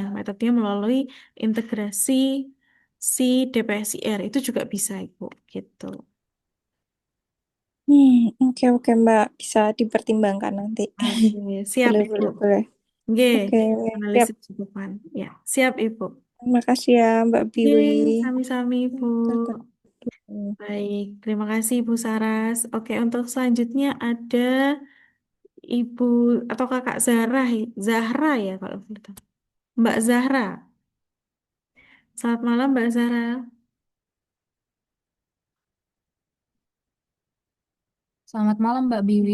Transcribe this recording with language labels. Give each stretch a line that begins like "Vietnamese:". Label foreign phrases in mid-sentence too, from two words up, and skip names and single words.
Indonesian: Metodenya melalui integrasi si DPSIR itu juga bisa Ibu gitu. Oke, oke, Mbak. Bisa dipertimbangkan nanti. Oke, siap Boleh, Ibu. boleh, boleh. Oke, Oke, siap. analisis di depan. Ya, siap Ibu. Terima kasih ya, Mbak Oke, Biwi. sami-sami Ibu. Baik, terima kasih Ibu Saras. Oke, untuk selanjutnya ada Ibu atau Kakak Zahra, Zahra ya kalau gitu. Mbak Zahra. Selamat malam Mbak Zahra. Selamat malam Mbak Biwi.